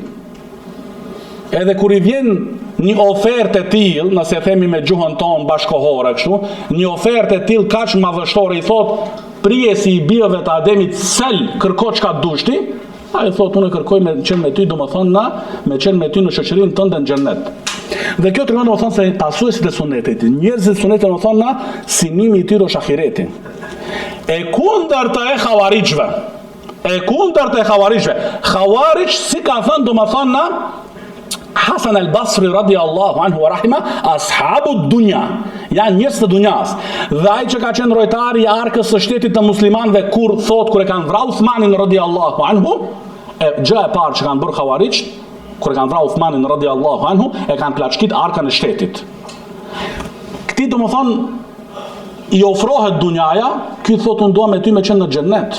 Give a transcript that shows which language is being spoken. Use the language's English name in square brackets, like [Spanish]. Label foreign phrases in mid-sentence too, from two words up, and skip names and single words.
[Albanian] Edhe kur i vjen një ofertë e tillë, nëse themi me gjuhën tonë bashkohore kështu, një ofertë e tillë kaq madhështore, i thot prijesi i bijeve të Ademit, sel kërko çka dushti, ai thot unë kërkoj me qenë me ty, domethënë me qenë me ty në shoqërinë tënde në xhennet. Dhe kjo tregon domethënë se pasuesit e sunetit, njerëzit e sunetit domethënë sinimi i tyre është ahireti. E kundërta e xhavarixhve. Xhavarix si ka thënë domethënë Hasan al-Basri [Arabic] رضي الله عنه ورحمه, أصحاب الدنيا, [Albanian] janë njerëz të dunjas. Dhe ai që ka qenë rojtari i arkës së shtetit të muslimanëve kur e kanë vrarë Uthmanin [Arabic] رضي الله عنه, [Albanian] gjë e parë që kanë bërë xhavarix, kur e kanë vrarë Uthmanin [Arabic] رضي الله عنه, [Albanian] e kanë plaçkit arkën e shtetit. Këti do më thonë i ofrohet dunjaja, ky thot unë dua me ty me qenë në xhennet.